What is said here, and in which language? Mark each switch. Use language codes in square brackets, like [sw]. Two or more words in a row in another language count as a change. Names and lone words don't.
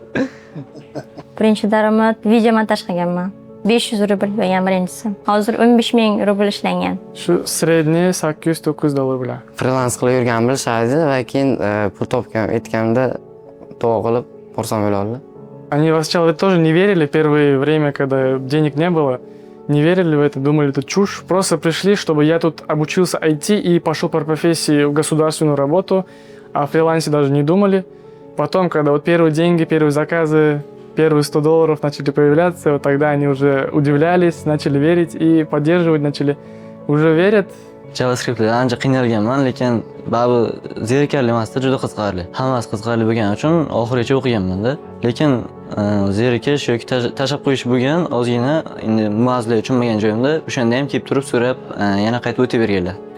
[uz] Birinchi daromad video montaj qilganman. 500 rubl bo'lgan birinchisi. Hozir 15,000 rubl ishlangan. Shu sredniy $800-900 bo'ladi. Freelans qilib yurgan bilishadi va keyin pul topgan aytganimda duo qilib xursand bo'ladi. [ru] Они сначала тоже не верили первое время, когда денег не было. Не верили в это, думали, это чушь. Просто пришли, чтобы я тут обучился IT и пошел по профессии в государственную работу. О фрилансе даже не думали. Потом, когда вот первые деньги, первые заказы, первые $100 начали появляться, вот тогда они уже удивлялись, начали верить и поддерживать начали. Уже верят. [uz] JavaScriptda ancha qiynalganman, lekin baribir zerikarli emasda, juda qiziqarli. Hammasi qiziqarli bo'lgani uchun oxirigacha o'qiganman-da. Lekin zerikish yoki tashlab qo'yish bo'lgan, ozgina endi muazzilay tushunmagan joyimda o'shanda ham kelib turib so'rab, yana qaytib o'taverganlar.